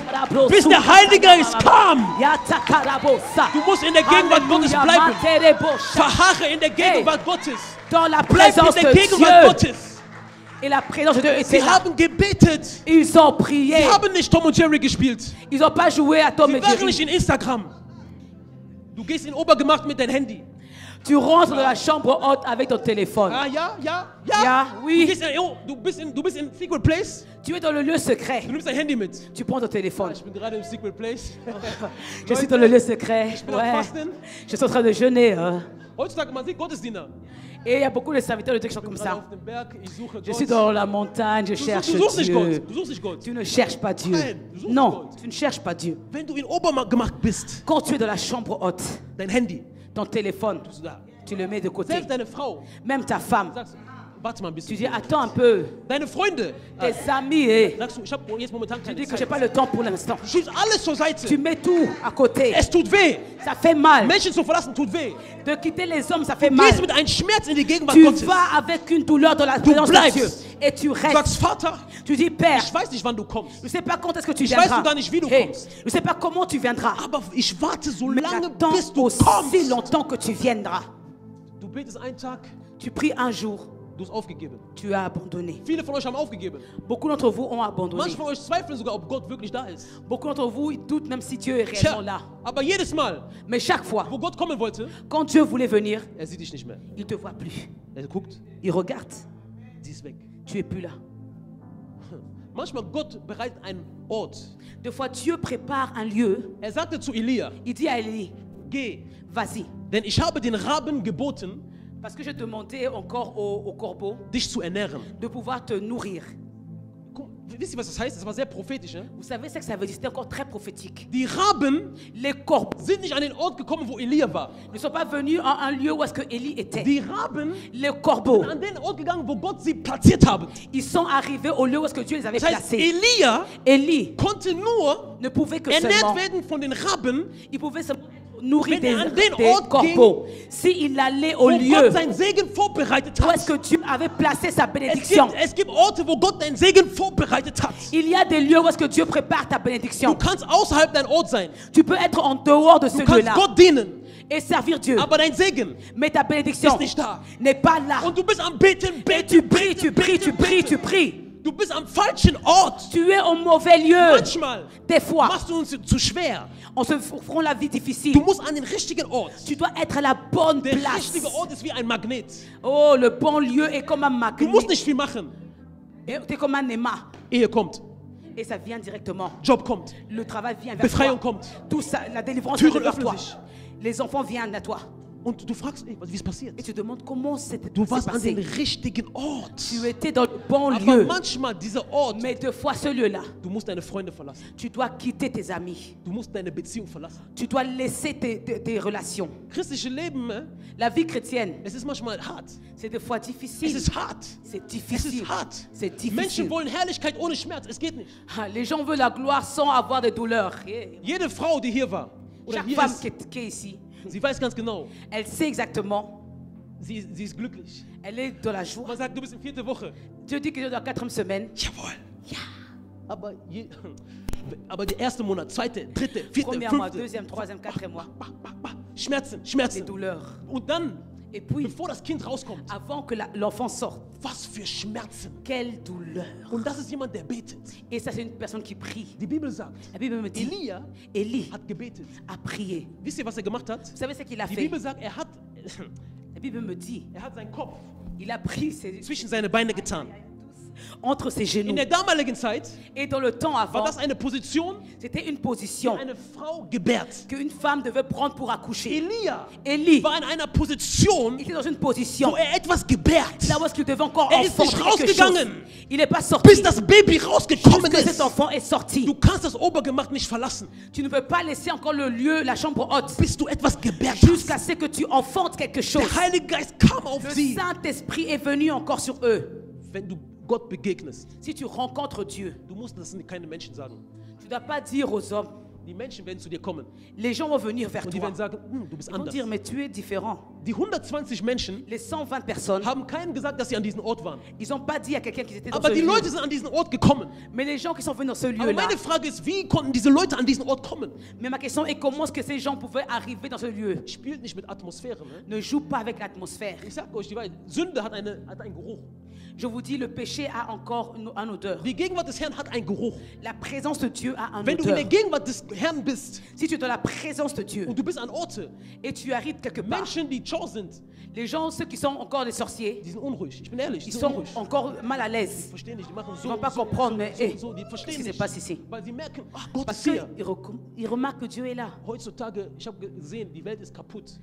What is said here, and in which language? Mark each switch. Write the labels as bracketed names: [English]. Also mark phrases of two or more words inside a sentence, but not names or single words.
[German] Bis der Heilige Geist kam. Yatakarabosa. Du musst in der Gegenwart Gottes Alléluia. bleiben. Materebosha. Verharre in der Gegenwart Gottes. [French] Dans la [German] Bleib [French] présence [German] in der [French] de [German] Gegenwart [French] Dieu. [German] Gottes. [French] Et la présence de Dieu était [German] Sie [French] là. [German] haben gebetet. [French] Ils ont prié. [German] Sie haben nicht Tom und Jerry gespielt. [French] Ils n'ont pas joué à Tom [German] Sie [French] et [German] waren nicht [French] Jerry. [German] in Instagram. Du gehst in Obergemacht mit deinem Handy. [French] Tu rentres dans la chambre haute avec ton téléphone. [German] Ah, ja. Ja, oui. Du bist in [English] Secret Place. [French] Tu es dans le lieu secret. [German] Du nimmst dein Handy mit. [French] Tu prends ton téléphone. [German] Ich bin gerade im [English] Secret Place. [French] Je suis dans le lieu secret. [German] Ich bin am [French] Ouais. [German] Fasten. [French] Je suis en train de jeûner. [German] Heutzutage, man sieht Gottesdiener. [French] Et il y a beaucoup de serviteurs de Dieu qui sont [German] Ich bin [French] comme [German] gerade [French] ça. [German] auf dem Berg, ich suche [French] Je suis [German] Gott. [French] dans la montagne, je cherche [German] Du suchst nicht Gott. [French] Dieu. [German] Du suchst nicht Gott. [French] Tu ne cherches pas Dieu. [German] Nein, du suchst [French] Non, [German] Gott. [French] tu ne cherches pas Dieu. [German] Wenn du in Obergemacht bist, [French] Quand tu es dans la chambre haute, [German] dein Handy, [French] ton téléphone, [German] bist du da. [French] tu le mets de côté. [German] Selbst deine Frau, [French] Même ta femme, [German] sagst, warte mal ein bisschen. [French] tu dis attends un peu. [German] Deine Freunde, [French] Tes amis, [German] sagst du, ich habe jetzt momentan [French] tu [German] keine [French] dis que [German] Zeit. [French] j'ai pas le temps pour l'instant. [German] Du schiebst alles zur [French] Tu [German] Seite. [French] mets tout à côté. [German] Es tut weh. [French] Ça fait mal. [German] Menschen zu verlassen tut weh. [French] De quitter les hommes, ça fait [German] Du [French] mal. [German] gehst mit einem Schmerz in die Gegenwart [French] Tu [German] Gottes. [French] vas avec une douleur dans la présence de [German] bleibst. [French] Dieu. Et tu [German] Du [French] restes. [German] sagst, Vater, [French] Tu dis, Père, [German] ich weiß nicht, wann du kommst. [French] je ne sais pas quand est-ce que tu [German] Ich weiß [French] viendras. [German] sogar nicht, wie du Hey, kommst. [French] je ne sais pas comment tu viendras. [German] Aber ich warte so [French] Mais [German] lange, [French] j'attends [German] bis du [French] aussi [German] kommst. [French] longtemps que tu viendras. [German] Du betest einen Tag, [French] Tu pries un jour, [German] du hast aufgegeben. [French] tu as abandonné. [German] Viele von euch haben aufgegeben. [French] Beaucoup d'entre vous ont abandonné. [German] Manche von euch zweifeln sogar, ob Gott wirklich da ist. [French] Beaucoup d'entre vous ils doutent même si Dieu est [German] Tja, [French] réellement là. [German] aber jedes Mal, [French] Mais chaque fois, [German] wo Gott kommen wollte, [French] quand Dieu voulait venir, [German] sieht dich nicht mehr. [French] il ne te voit plus. [German] Guckt, [French] Il regarde, [German] sie ist weg. [French] tu es plus là. [German] Manchmal Gott bereitet einen Ort. [French] Des fois, Dieu prépare un lieu. [German] Sagte zu Elia, [French] Il dit à Élie, [German] geh, [French] vas-y. [German] denn ich habe den Raben geboten, [French] Parce que je demandais encore au corbeau [German] dich zu ernähren. [French] de pouvoir te nourrir. [German] Wisst ihr, was das heißt? Das war sehr prophetisch. Ne? [French] Vous savez ce que ça veut dire? C'était encore très prophétique. [German] Die Raben [French] Les corbeaux [German] sind nicht an den Ort gekommen, wo Elia war. [French] ne sont pas venus à un lieu où est-ce que Élie était. [German] Die Raben [French] Les corbeaux, [German] sind an den Ort gegangen, wo Gott sie platziert habe. [French] ils sont arrivés au lieu où est-ce que Dieu les avait [German] Das heißt, [French] placés. [German] Elia [French] Élie [German] konnte nur [French] ne pouvait que [German] ernährt [French] seulement, [German] werden von den Raben, [French] il pouvait seulement nourrir [German] Wenn [French] des, [German] er an den [French] des [German] Ort [French] corbeaux. S'il allait au [German] wo [French] lieu [German] Gott seinen Segen vorbereitet [French] où est-ce [German] hat. [French] que Dieu avait placé sa bénédiction. [German] Es gibt Orte, wo Gott deinen Segen vorbereitet hat. [French] Il y a des lieux où est-ce que Dieu prépare ta [German] Du [French] bénédiction. [German] kannst außerhalb dein Ort sein. [French] Tu peux être en dehors de ce [German] Du kannst [French] lieu-là [German] Gott dienen. [French] et servir Dieu. [German] Aber dein Segen [French] Mais ta bénédiction [German] ist nicht da. [French] n'est pas là. [German] Und du bist am Beten, [French] Et [German] beten, [French] tu pries, tu pries, tu pries, tu pries. [German] Du bist am falschen Ort. [French] Tu es au mauvais lieu. [German] Manchmal [French] Des fois, [German] machst du uns zu schwer. [French] on se feront la vie difficile. [German] Du musst an den richtigen Ort. [French] Tu dois être à la bonne [German] Der [French] place. [German] richtige Ort ist wie ein Magnet. [French] Oh, le bon lieu est comme un [German] Du musst [French] magnet. [German] nicht viel machen. [French] C'est comme un aimant. [German] Ehe kommt, [French] Et ça vient directement. [German] Job kommt, [French] Le travail vient vers [German] Befreiung [French] toi. [German] kommt. [French] Tout ça, la délivrance [German] Türen [French] vient vers [German] öffnen [French] toi. [German] sich. [French] Les enfants viennent à toi. [German] Und du fragst, ey, wie ist passiert? [French] Et tu demandes comment c'était [German] Du warst an [French] passé. [German] den richtigen Ort. [French] Tu étais dans le bon [German] Aber [French] lieu. [German] manchmal dieser Ort, [French] Mais deux fois ce lieu-là, [German] du musst deine Freunde verlassen. [French] tu dois quitter tes amis. [German] Du musst deine Beziehung verlassen. [French] Tu dois laisser tes relations. [German] Christliche Leben, [French] La vie chrétienne, [German] es ist manchmal hart. [French] c'est des fois [German] Es [French] difficile. [German] ist hart. [French] C'est [German] Es [French] difficile. [German] ist hart. [French] C'est [German] Menschen [French] difficile. [German] wollen Herrlichkeit ohne Schmerz. Es geht nicht. [French] Ah, les gens veulent la gloire sans avoir de douleur. Yeah. [German] Jede Frau, die hier war oder [French] Chaque [German] hier [French] femme [German] ist, [French] qui est ici, [German] sie weiß ganz genau, [French] elle sait exactement. [German] sie ist glücklich. [French] Elle est dans la joie. [German] Man sagt, du bist in 4. Woche. [French] Dieu dit que dans la 4e semaine, [German] Jawohl. Aber der erste Monat, 2., 3., 4., [French] premier mois, [German] 5. [French] 2e, 3e, 4e mois, [German] Schmerzen, [French] les [German] Schmerzen. [French] douleurs. [German] Und dann, [French] Et puis, [German] bevor das Kind rauskommt, [French] avant que l'enfant sorte, [German] was für Schmerzen. [French] quelle douleur. [German] Und das ist jemand, der betet. [French] Et ça, c'est une personne qui prie. [German] Die Bibel sagt, [French] La Bible me dit, [German] Elia [French] Élie [German] hat gebetet. [French] a prié. [German] Wisst ihr, was er gemacht hat? [French] Vous savez ce qu'il a [German] Die [French] fait? [German] Bibel sagt, [French] La Bible me dit, [German] er hat seinen Kopf [French] il a pris ses, [German] zwischen seine Beine getan. [French] entre ses genoux. [German] In der damaligen Zeit [French] Et dans le temps [German] war [French] avant, [German] das eine Position, [French] c'était une [German] die [French] position [German] eine Frau gebärt. [French] qu'une femme devait prendre pour accoucher. [German] Elia [French] Élie [German] war in einer Position, [French] était dans une position [German] wo er etwas gebärt, [French] là où est-ce qu'il devait encore [German] Er ist nicht [French] enfanter quelque chose. [German] rausgegangen. [French] Il n'est pas sorti. [German] bis das Baby rausgekommen [French] Jusque cet [German] ist. [French] enfant est sorti. [German] Du kannst das Obergemach nicht verlassen, [French] Tu ne peux pas laisser encore le lieu, la chambre haute, [German] bis du etwas gebärt [French] jusqu'à [German] hast. [French] ce que tu enfantes quelque chose. [German] Der Heilige Geist kam auf [French] Le [German] sie. [French] Saint-Esprit est venu encore sur eux. [German] Wenn du Gott begegnest, [French] Si tu rencontres Dieu, [German] du musst das keine Menschen sagen. [French] tu ne dois pas dire aux hommes, [German] Die Menschen werden zu dir kommen [French] les gens vont venir vers [German] und die [French] toi. [German] werden sagen, du bist [French] Ils vont [German] anders. [French] dire, mais tu es différent. [German] Die 120 Menschen [French] Les 120 personnes, [German] haben keinen gesagt, dass sie an diesem Ort waren. [French] ils n'ont pas dit à quelqu'un qu'ils étaient dans [German] Aber [French] ce [German] die [French] lieu. [German] Leute sind an diesen Ort gekommen. [French] Mais les gens qui sont venus dans ce [German] Aber [French] lieu-là. [German] meine Frage ist, wie konnten diese Leute an diesen Ort kommen? [French] Mais ma question est comment est-ce que ces gens pouvaient arriver dans ce lieu? [German] Spielt nicht mit Atmosphäre. Ne? [French] Ne joue pas avec l'atmosphère. [German] Ich sag euch, die Wahrheit, Sünde hat einen Geruch. [French] Je vous dis, le péché a encore une odeur. [German] Die Gegenwart des Herrn hat einen Geruch. [French] La présence de Dieu a un [German] Wenn du in [French] odeur. [German] der Gegenwart des Herrn bist [French] Si tu es dans la présence de Dieu [German] und du bist an Orte, [French] et tu arrives quelque part, [German] Menschen, die Chor sind, [French] les gens, ceux qui sont encore des sorciers, [German] die sind unruhig. Ich bin ehrlich, die [French] ils [German] sind [French] sont [German] unruhig. [French] encore mal à [German] Die [French] l'aise. [German] verstehen nicht, die machen [French] Ils [German] so, [French] ne vont pas [German] so, [French] comprendre, [German] so, [French] mais [German] so, [French] hey, [German] so, die [French] qu'est-ce [German] verstehen [French] qui se [German] nicht. [French] passe ici? [German] Weil sie merken, ach, Gott [French] Parce [German] ist hier. [French] qu'ils remarquent que Dieu est là. [German] Heutzutage, ich habe gesehen, die Welt ist kaputt.